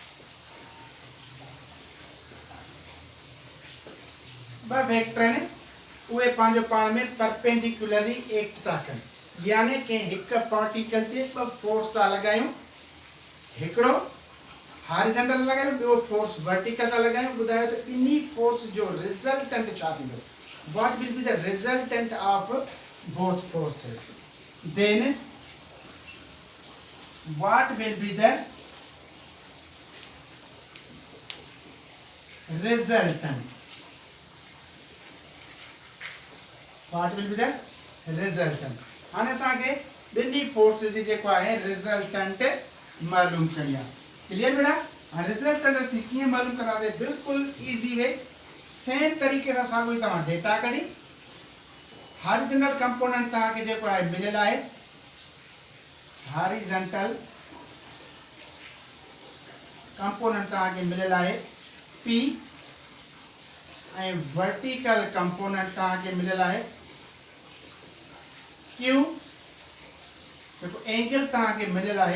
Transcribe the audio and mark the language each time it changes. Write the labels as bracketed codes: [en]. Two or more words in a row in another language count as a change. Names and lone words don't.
[sd] ब वेक्टर ने उहे पंहिंजो पाण में [en] perpendicularly act [sd] था कनि। यानी कि हिकु पार्टिकल ते ॿ फोर्स था लॻायूं। हिकिड़ो हॉरिजॉन्टल लॻायूं, ॿियो फोर्स वर्टिकल था लॻायूं। ॿुधायो त ॿिन्ही फोर्स जो रिजल्टेंट छा थींदो? [en] What will be the resultant of both forces? Then what will be the resultant? What will be the resultant? [sd] हाणे असांखे ॿिन्ही फोर्सेस जी जेको आहे रिजल्टेंट मालूम करणी आहे। क्लियर बेटा? हाणे रिजल्टेंट असीं कीअं मालूम कंदासीं? बिल्कुलु [en] easy way [sd] सेम तरीक़े सां साॻियो ई तव्हां डेटा कढी [en] horizontal component [sd] तव्हांखे जेको आहे मिलियल आहे [en] horizontal component [sd] तव्हांखे मिलियल आहे p ऐं [en] vertical component [sd] तव्हांखे मिलियल आहे q जेको एंगल तव्हांखे मिलियल आहे।